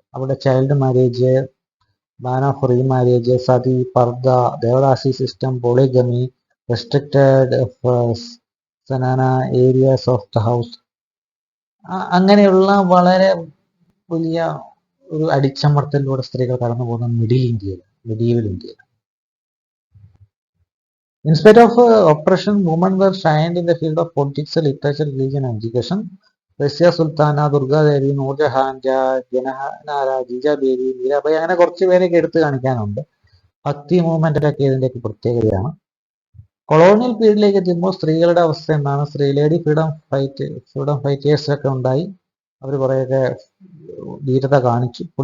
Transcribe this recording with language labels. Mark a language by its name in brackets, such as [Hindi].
[Malayalam] അവിടെ child marriage, [English] ban of remarriage, [Malayalam] sati, പർദ, devadasi system, polygamy, [English] restricted zenana areas of the house, [Malayalam] അങ്ങനെയുള്ള വളരെ വലിയ ഒരു അടിച്ചമർത്തലിലൂടെ സ്ത്രീകൾ കടന്നു പോകുന്ന മെഡീവൽ ഇന്ത്യയിൽ. [English] In spite of oppression, women were shined in the field of politics, literature, religion and education. [Malayalam] Russia Sultana, Durgadevi, Nurjahan, ജനനാര, ജിജാബേബി, Meerabai, അങ്ങനെ കുറച്ച് പേരൊക്കെ എടുത്തു കാണിക്കാനുണ്ട്. ഭക്തി മൂവ്മെന്റിലൊക്കെ ഇതിന്റെയൊക്കെ പ്രത്യേകതയാണ്. കൊളോണിയൽ പീരീഡിലേക്ക് എത്തുമ്പോൾ സ്ത്രീകളുടെ അവസ്ഥ എന്താണ്? [English] lady freedom fighters [Malayalam] ഒക്കെ ഉണ്ടായി. അവർ കുറേയൊക്കെ ധീരത കാണിച്ചു.